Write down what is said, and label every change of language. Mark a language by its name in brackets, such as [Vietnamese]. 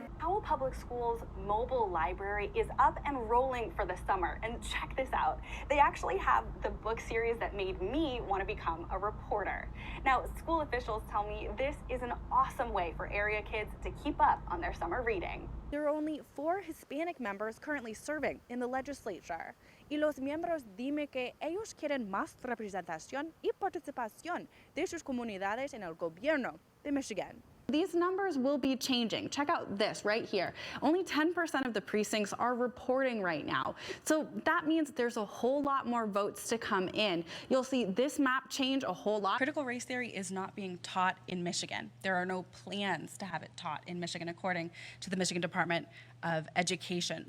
[English] Howell Public Schools' mobile library is up and rolling for the summer. And check this out. They actually have the book series that made me want to become a reporter. Now, school officials tell me this is an awesome way for area kids to keep up on their summer reading. There are only 4 Hispanic members currently serving in the legislature. [Spanish] Y los miembros dime que ellos quieren más representación y participación de sus comunidades en el gobierno de Michigan. [English] These numbers will be changing. Check out this right here. Only 10% of the precincts are reporting right now. So that means there's a whole lot more votes to come in. You'll see this map change a whole lot. Critical race theory is not being taught in Michigan. There are no plans to have it taught in Michigan, according to the Michigan Department of Education.